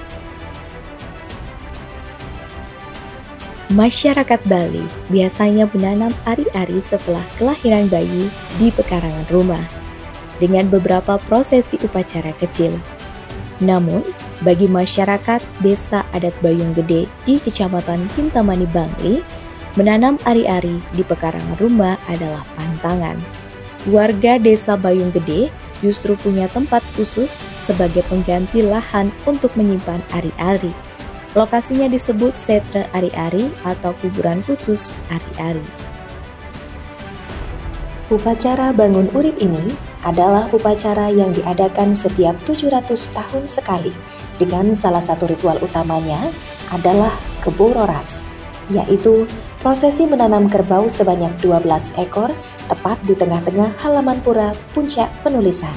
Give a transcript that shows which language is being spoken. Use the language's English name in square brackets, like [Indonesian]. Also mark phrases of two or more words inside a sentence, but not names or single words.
[Indonesian] Masyarakat Bali biasanya menanam ari-ari setelah kelahiran bayi di pekarangan rumah, dengan beberapa prosesi upacara kecil. Namun, bagi masyarakat Desa Adat Bayung Gede di Kecamatan Kintamani, Bangli, menanam ari-ari di pekarangan rumah adalah pantangan. Warga Desa Bayung Gede justru punya tempat khusus sebagai pengganti lahan untuk menyimpan ari-ari. Lokasinya disebut Setre Ari-ari atau kuburan khusus ari-ari. Upacara bangun urip ini adalah upacara yang diadakan setiap 700 tahun sekali, dengan salah satu ritual utamanya adalah Kebororas, yaitu prosesi menanam kerbau sebanyak 12 ekor tepat di tengah-tengah halaman pura Puncak Penulisan.